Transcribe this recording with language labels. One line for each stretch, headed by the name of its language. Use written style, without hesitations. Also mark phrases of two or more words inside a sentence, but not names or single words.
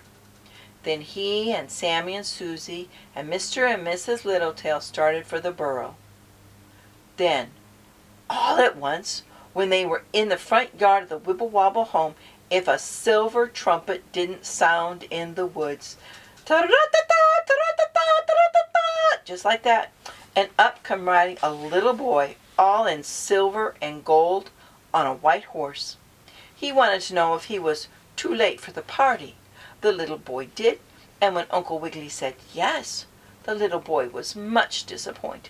English: Then he and Sammy and Susie and Mr. and Mrs. Littletail started for the burrow. Then, all at once, when they were in the front yard of the Wibblewobble home, if a silver trumpet didn't sound in the woods. Ta-ra-ta-ta, ta-ra-ta-ta, ta-ra-ta-ta, just like that. And up come riding a little boy, all in silver and gold, on a white horse. He wanted to know if he was too late for the party. The little boy did, and when Uncle Wiggily said yes, the little boy was much disappointed.